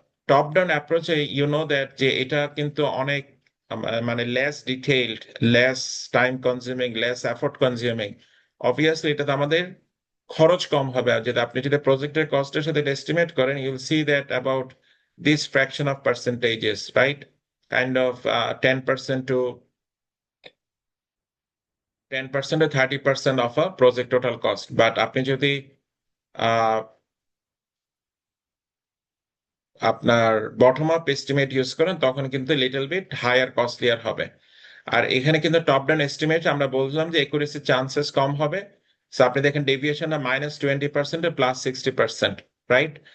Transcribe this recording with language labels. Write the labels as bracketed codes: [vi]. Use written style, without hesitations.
[bn] Top down অ্যাপ্রোচে you know that যে এটা কিন্তু অনেক মানে [en] Less detailed, less time consuming, less effort consuming. [bn] Obviously এটাতে আমাদের খরচ কম হবে। আর যদি আপনি যদি প্রজেক্টের কস্টের সাথে এস্টিমেট করেন, [en] you'll see that about this fraction of percentages, [bn] right? [en] Kind of 10% to 10% to 30% of a project total cost. [bn] But আপনি যদি আহ, আপনার বটম আপ এস্টিমেট ইউজ করেন, তখন কিন্তু [en] little bit higher costlier [bn] হবে। আর এখানে কিন্তু টপ ডাউন এস্টিমেট আমরা বললাম যে একুরেসি চান্সেস কম হবে। সো আপনি দেখেন ডেভিয়েশন -20% +60%, রাইট?